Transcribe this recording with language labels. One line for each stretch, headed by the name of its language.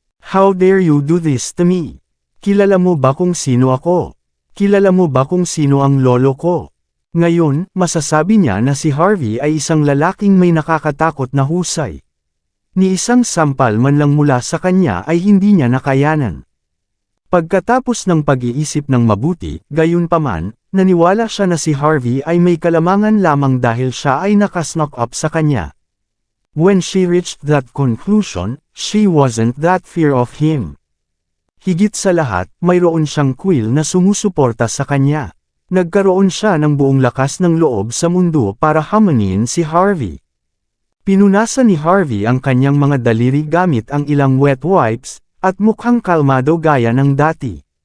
English: How dare you do this to me?
Filipino: Kilala mo ba kung sino ako? Kilala mo ba kung sino ang lolo ko? Ngayon, masasabi niya na si Harvey ay isang lalaking may nakakatakot na husay. Ni isang sampal man lang mula sa kanya ay hindi niya nakayanan. Pagkatapos ng pag-iisip ng mabuti, gayunpaman, naniwala siya na si Harvey ay may kalamangan lamang dahil siya ay nakasnock up sa kanya.
English: When she reached that conclusion, she wasn't that fear of him.
Filipino: Higit sa lahat, mayroon siyang quill na sumusuporta sa kanya. Nagkaroon siya ng buong lakas ng loob sa mundo para hamanin si Harvey. Pinunasan ni Harvey ang kanyang mga daliri gamit ang ilang wet wipes, at mukhang kalmado gaya ng dati.